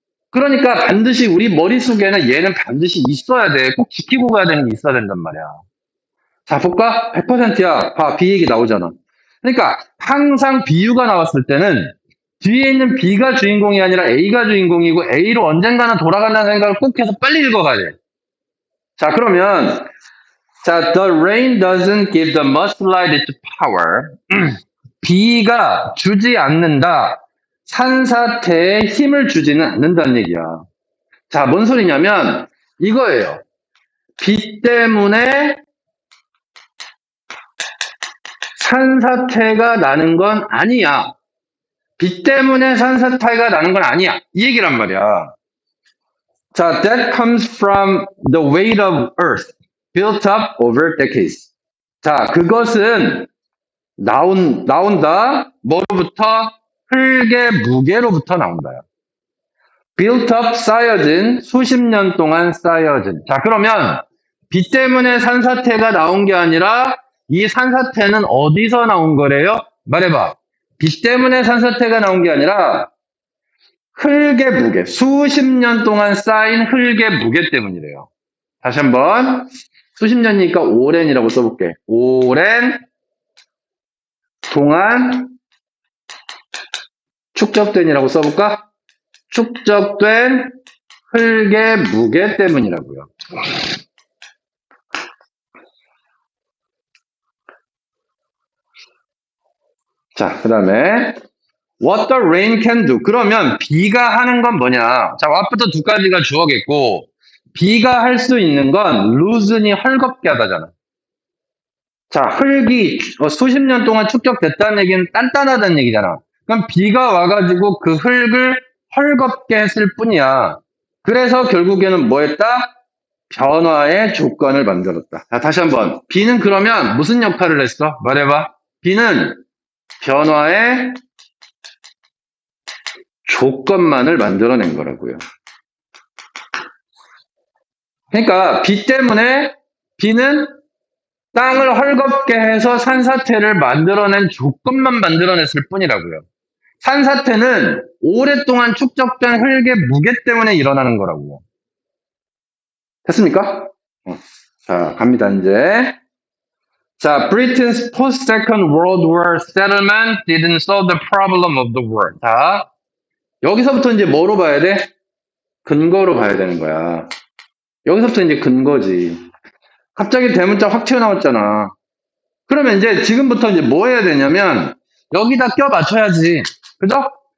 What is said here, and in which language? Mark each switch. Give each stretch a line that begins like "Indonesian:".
Korean: 그러니까 반드시 우리 머릿속에는 얘는 반드시 있어야 돼. 꼭 지키고 가야 되는 게 있어야 된단 말이야. 자, 볼까? 100%야. 봐, B 얘기 나오잖아. 그러니까 항상 비유가 나왔을 때는 뒤에 있는 B가 주인공이 아니라 A가 주인공이고 A로 언젠가는 돌아간다는 생각을 꼭 해서 빨리 읽어가야 돼.
English: 자, 그러면 자, the rain doesn't give the mudslide its power.
Korean: 비가 주지 않는다. 산사태에 힘을 주지는 않는다는 얘기야. 자, 뭔 소리냐면 이거예요. 비 때문에 산사태가 나는 건 아니야. 비 때문에 산사태가 나는 건 아니야. 이 얘기란 말이야.
English: 자, that comes from the weight of earth built up over decades.
Korean: 자, 그것은 나온다. 뭐로부터? 흙의 무게로부터 나온다요.
English: built up,
Korean: 쌓여진, 수십 년 동안 쌓여진. 자, 그러면 비 때문에 산사태가 나온 게 아니라 이 산사태는 어디서 나온 거래요? 말해봐. 비 때문에 산사태가 나온 게 아니라 흙의 무게, 수십 년 동안 쌓인 흙의 무게 때문이래요. 다시 한번 수십 년이니까 오랜이라고 써볼게. 오랜 동안 축적된이라고 써볼까? 축적된 흙의 무게 때문이라고요.
English: 자,
Korean: 그 다음에
English: What the rain can do.
Korean: 그러면 비가 하는 건 뭐냐? 자, what부터 두 가지가 주어겠고 비가 할 수 있는 건 loosen이 헐겁게 하다잖아. 자, 흙이 수십 년 동안 축적됐다는 얘기는 단단하다는 얘기잖아. 그럼 비가 와가지고 그 흙을 헐겁게 했을 뿐이야. 그래서 결국에는 뭐 했다? 변화의 조건을 만들었다. 자, 다시 한번. 비는 그러면 무슨 역할을 했어? 말해봐. 비는 변화의 조건만을 만들어낸 거라고요. 그러니까 비 때문에 비는 땅을 헐겁게 해서 산사태를 만들어낸 조건만 만들어냈을 뿐이라고요. 산사태는 오랫동안 축적된 흙의 무게 때문에 일어나는 거라고요. 됐습니까? 자, 갑니다, 이제.
English: 자, Britain's post-Second World War settlement didn't solve the problem of the war.
Korean: 자, 여기서부터 이제 뭐로 봐야 돼? 근거로 봐야 되는 거야. 여기서부터 이제 근거지. 갑자기 대문자 확 튀어나왔잖아. 그러면 이제 지금부터 이제 뭐 해야 되냐면 여기다 껴 맞춰야지. 그죠?